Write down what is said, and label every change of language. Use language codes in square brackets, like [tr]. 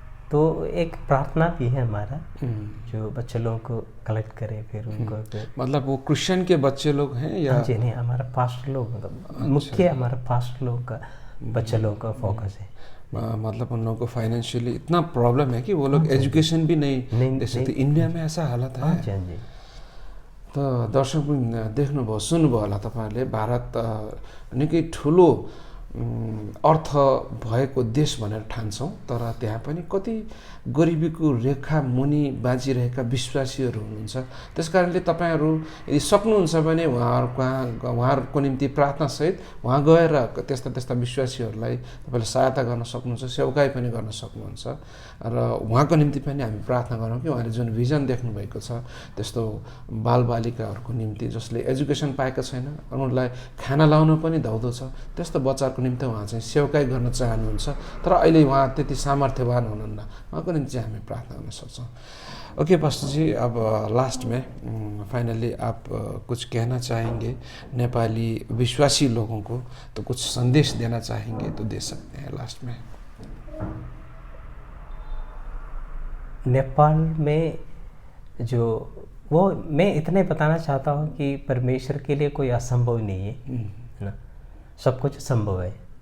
[hi] तो एक प्रार्थना भी है हमारा, जो बच्चे लोगों को कलेक्ट करे, फिर उनको मतलब वो क्रिश्चियन के बच्चे लोग हैं या? जी नहीं, हमारा पास्टर लोग मुख्य हमारा पास्टर लोग का बच्चे लोगों का फोकस है। मतलब उन लोगों को फाइनेंशियली इतना प्रॉब्लम है कि वो लोग एजुकेशन भी नहीं दे सकते। इंडिया में ऐसा हालत है। जी। [ne] त दर्शक देख्नुभयो, सुन्नुभयो होला तपाईँहरूले, भारत निकै ठुलो अर्थ भएको देश भनेर ठान्छौँ, तर त्यहाँ पनि कति गरिबीको रेखा मुनि बाँचिरहेका विश्वासीहरू हुनुहुन्छ। त्यसकारणले तपाईँहरू यदि सक्नुहुन्छ भने उहाँहरूको निम्ति प्रार्थनासहित वहाँ गएर त्यस्ता विश्वासीहरूलाई तपाईँले सहायता गर्न सक्नुहुन्छ, सेवकाई पनि गर्न सक्नुहुन्छ, र उहाँको निम्ति पनि हामी प्रार्थना गरौँ कि उहाँले जुन भिजन देख्नुभएको छ, त्यस्तो बालबालिकाहरूको निम्ति जसले एजुकेसन पाएका छैन, उनीहरूलाई खाना लाउन पनि धौधो छ, त्यस्तो बच्चाहरूको मानिसहरूको निम्ति उहाँ चाहिँ सेवकाई गर्न चाहनुहुन्छ, तर अहिले उहाँ त्यति सामर्थ्यवान हुनुहुन्न। उहाँको निम्ति चाहिँ हामी प्रार्थना गर्न सक्छौँ। [hi] ओके पास्टर जी, अब लास्ट में फाइनली आप कुछ कहना चाहेंगे नेपाली विश्वासी लोगों को, तो कुछ संदेश देना चाहेंगे तो दे सकते हैं लास्ट में। नेपाल में जो वो मैं इतने बताना चाहता हूँ कि परमेश्वर के लिए कोई असंभव नहीं है ना, सब कुछ संभव है।